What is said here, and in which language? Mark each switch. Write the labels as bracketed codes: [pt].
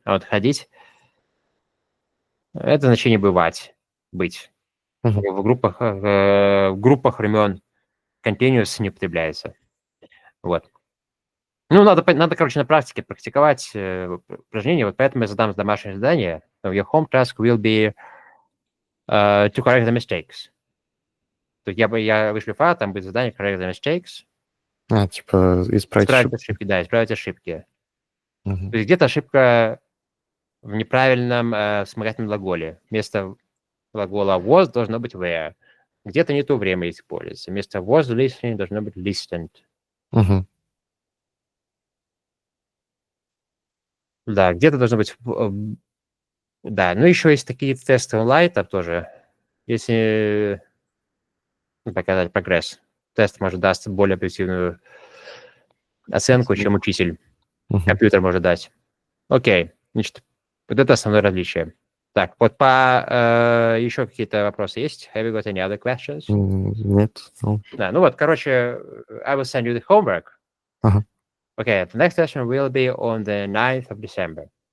[ru] А вот ходить — это значение бывать, быть. Мгм. В группах времен continuous не употребляется. Вот. Ну, надо, короче, на практике практиковать упражнения. Вот поэтому я задам домашнее задание. [en] Your home task will be to correct the mistakes. [ru] То есть я вышлю файл, там будет задание [en] correct the mistakes. [ru] Типа исправить Исправить ошибки. ошибки, да, исправить ошибки. Мгм. То есть где-то ошибка в неправильном вспомогательном глаголе. Вместо глагола was должно быть were. Где-то не то время используется. Вместо was listening должно быть listened. Мгм. Да, где-то должно быть... Да, ну еще есть такие тесты онлайн, там тоже. Если показать прогресс, тест может даст более объективную оценку, чем учитель. Мгм. Компьютер может дать. Окей, значит, вот это основное различие. Так, вот по еще какие-то вопросы есть? [en] Have you got any other questions? [ru] Нет. Ну, Да, ну вот, короче, [en] I will send you the homework. [ru] ага. [en] Okay, the next session will be on the 9th of December.